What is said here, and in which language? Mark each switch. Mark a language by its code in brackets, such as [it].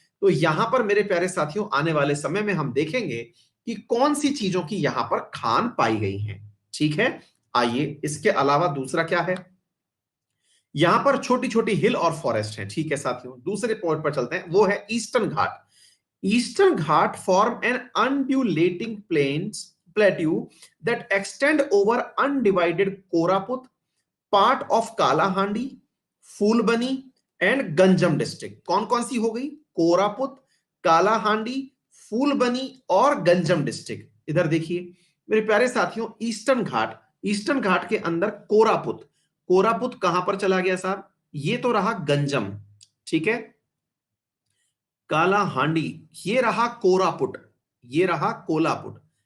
[hi] तो यहां पर मेरे प्यारे साथियों आने वाले समय में हम देखेंगे कि कौन सी चीजों की यहां पर खान पाई गई है। ठीक है, आइए इसके अलावा दूसरा क्या है? यहां पर छोटी छोटी हिल और फॉरेस्ट है। ठीक है साथियों, दूसरे पॉइंट पर चलते हैं, वो है eastern Ghat. [en] Eastern Ghat form an undulating plateau that extend over undivided Koraput, part of Kalahandi, Fulbani and Ganjam district। [hi] कौन कौन सी हो गई? कोरापुत, कालाहांडी, फूलबनी और गंजम डिस्ट्रिक्ट। इधर देखिए मेरे प्यारे साथियों, ईस्टर्न घाट, ईस्टर्न घाट के अंदर कोरापुत, कोरापुत कहां पर चला गया साहब? ये तो रहा गंजम। ठीक है, काला हांडी, ये रहा कोरापुट, ये रहा कोलापुट।